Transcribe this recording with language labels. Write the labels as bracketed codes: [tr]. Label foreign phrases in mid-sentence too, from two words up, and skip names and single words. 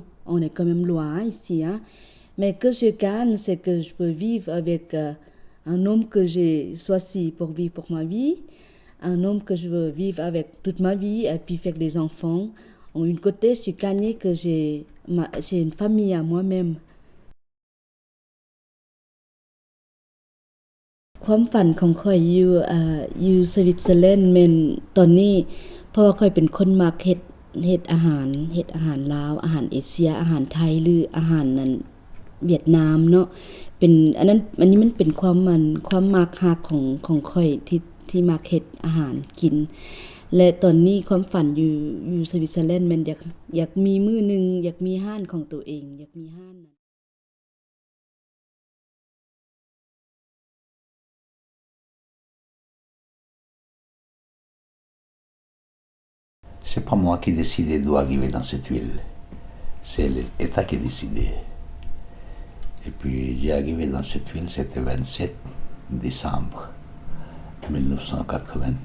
[fr] On est quand même loin ici, hein. Mais que je gagne, c'est que je peux vivre avec un homme que j'ai choisi pour vivre pour ma vie, un homme que je veux vivre avec toute ma vie, et puis faire des enfants. En une côté, je suis gagnée que j'ai une famille à moi-même. [tts] ความฝันของข้อยอยู่สวิตเซอร์แลนด์แม่นตอนนี้เพราะว่าข้อยเป็นคนมักเฮ็ดอาหารลาวอาหารเอเชียอาหารไทยหรืออาหารนั้นเวียดนามเนาะเป็นอันนี้มันเป็นความมักฮักของข้อยที่มักเฮ็ดอาหารกินและตอนนี้ความฝันอยู่สวิตเซอร์แลนด์แม่นอยากมีมื้อนึงอยากมีร้านของตัวเองอยากมีร้าน [fr] C'est pas moi qui décidais d'où arriver dans cette ville. C'est l'État qui décidait. Et puis j'ai arrivé dans cette ville, c'était 27 décembre 1989.